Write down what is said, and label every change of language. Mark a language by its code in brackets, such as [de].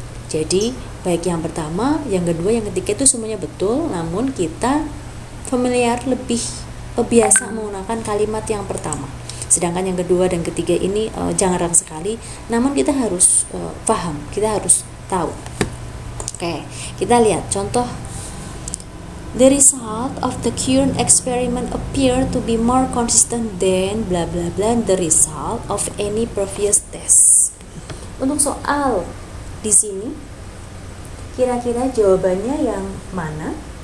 [id] Jadi baik yang pertama, yang kedua, yang ketiga itu semuanya betul, namun kita familiar, lebih biasa menggunakan kalimat yang pertama. Sedangkan yang kedua dan ketiga ini jarang sekali, namun kita harus paham, kita harus tahu. Oke, kita lihat contoh. [en] The result of the current experiment appear to be more consistent than bla bla bla the result of any previous test. [id] Untuk soal di sini, kira-kira jawabannya yang mana?